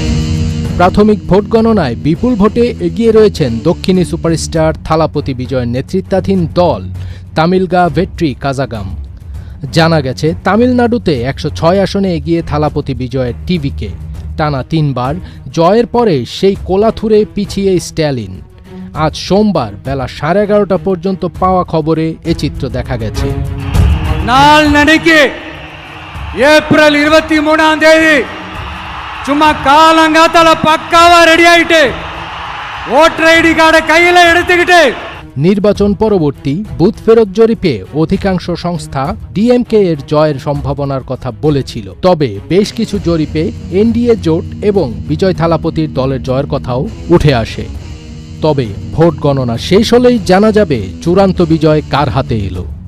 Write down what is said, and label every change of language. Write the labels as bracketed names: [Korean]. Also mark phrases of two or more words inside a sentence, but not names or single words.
[Bangla] প্রাথমিক ভোট গণনায় বিপুল ভোটে এগিয়ে রয়েছেন দক্ষিণী সুপারস্টার থালাপতি বিজয়ের নেতৃত্বাধীন দল তামিলগা ভেট্রি কাজাগাম। জানা গেছে, তামিলনাড়ুতে 106 আসনে এগিয়ে থালাপতি বিজয়ের টিভিকে। টানা 3 বার জয়ের পরে সেই কোলাথুরে পিছিয়ে স্ট্যালিন। আজ সোমবার বেলা 11:30 পর্যন্ত পাওয়া খবরে এ চিত্র দেখা গেছে। [Tamil] நாளைக்கு ஏப்ரல் 23ஆம் தேதி சும்மா காலங்காத்தால பக்காவா ரெடி ஆயிட்டு [English] voter ID [Tamil] கார்டை கையில எடுத்துக்கிட்டு [Bangla] নির্বাচন পরবর্তী বুথ ফেরত জরিপে অধিকাংশ সংস্থা ডিএমকে এর জয়ের সম্ভাবনার কথা বলেছিল। তবে বেশ কিছু জরিপে এনডিএ জোট এবং বিজয় থালাপতির দলের জয়ের কথাও উঠে আসে। তবে ভোট গণনা শেষ হলেই জানা যাবে চূড়ান্ত বিজয় কার হাতে এলো।